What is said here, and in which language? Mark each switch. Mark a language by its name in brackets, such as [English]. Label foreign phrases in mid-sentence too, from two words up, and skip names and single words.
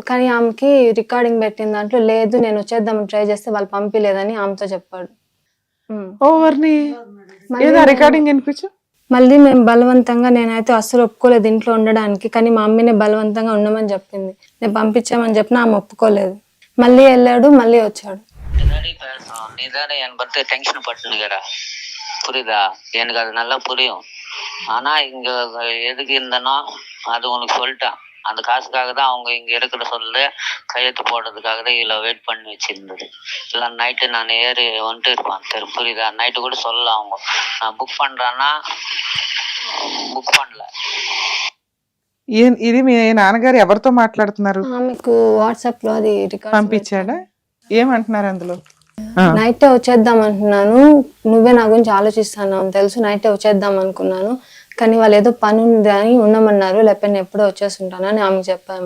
[Telugu] కానీ ఆమెకి రికార్డింగ్ పెట్టిన దాంట్లో లేదు, నేను వచ్చేద్దామని ట్రై చేస్తే వాళ్ళు పంపిలేదని ఆమెతో చెప్పాడు. ఓవర్ని ఏదో రికార్డింగ్ వినిపించు. మళ్ళీ మేము బలవంతంగా, నేనైతే అస్సలు ఒప్పుకోలేదు ఇంట్లో ఉండడానికి, కానీ మా అమ్మని బలవంతంగా ఉండమని చెప్పింది. నేను పంపించామని చెప్పినా ఆమె ఒప్పుకోలేదు. మళ్ళీ వెళ్ళాడు, மல்லி వచ్చాడు. [Tamil] என்னடி பேசும் நீதானே என் பத்தி டென்ஷன் பட்டுனுக்கிற புரியுதா? எனக்கு அது நல்லா புரியும். ஆனா இங்க எதுக்கு இருந்தனோ அது உனக்கு சொல்லிட்டேன். அந்த காசுக்காக தான் அவங்க இங்க இருக்கிற சொல்லு கையெழுத்து போடுறதுக்காக தான் இவ்வளோ வெயிட் பண்ணி வச்சிருந்தது. இல்லை நைட்டு நான் ஏறி வந்துட்டு இருப்பேன். புரியுதா? நைட்டு கூட சொல்லல அவங்க நான் புக் பண்றேன்னா బుక్ பண்ணல. [Telugu] ఇది మీ నాన్నగారు ఎవరితో మాట్లాడుతున్నారు? ఆమెకు వాట్సాప్ లో అది రికార్డ్ పంపించాడా? ఏమంటున్నారు అందులో? నైటే వచ్చేద్దాం అంటున్నాను, నువ్వే నా గురించి ఆలోచిస్తాను అని తెలుసు, నైటే వచ్చేద్దాం అనుకున్నాను, కానీ వాళ్ళు ఏదో పని ఉంది అని ఉండమన్నారు, లేకపోతే నేను ఎప్పుడో వచ్చేస్తుంటాను అని ఆమెకు చెప్పాము.